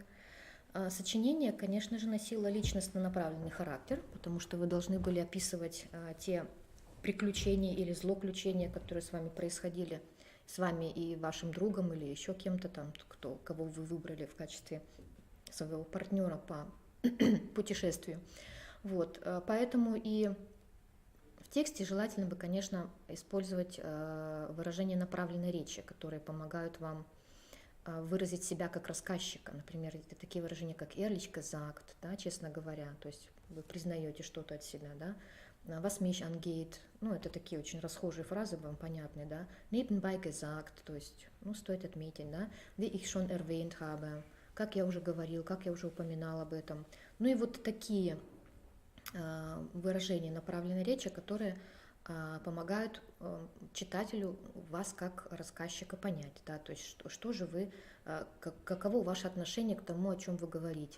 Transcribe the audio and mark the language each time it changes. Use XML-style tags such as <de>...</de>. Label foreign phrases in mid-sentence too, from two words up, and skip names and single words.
<ru>Сочинение, конечно же, носило личностно направленный характер, потому что вы должны были описывать те приключения или злоключения, которые с вами происходили, с вами и вашим другом или еще кем-то там, кого вы выбрали в качестве своего партнера по путешествию. Вот, поэтому и в тексте желательно бы, конечно, использовать выражения направленной речи, которые помогают вам выразить себя как рассказчика.</ru> <de>Например, это такие выражения, как «ehrlich gesagt»,</de> <ru>да, честно говоря, то есть вы признаете что-то от себя, да,</ru> <de>«was mich angeht»,</de> <ru>ну, это такие очень расхожие фразы, вам понятные, да,</ru> <de>«nebenbei gesagt»,</de> <ru>то есть, ну, стоит отметить, да,</ru> <de>«wie ich schon erwähnt habe»,</de> <ru>как я уже говорил, как я уже упоминал об этом. Ну и вот такие выражения направленной речи, которые помогают читателю вас как рассказчика понять, да, то есть что же вы, каково ваше отношение к тому, о чем вы говорите.</ru>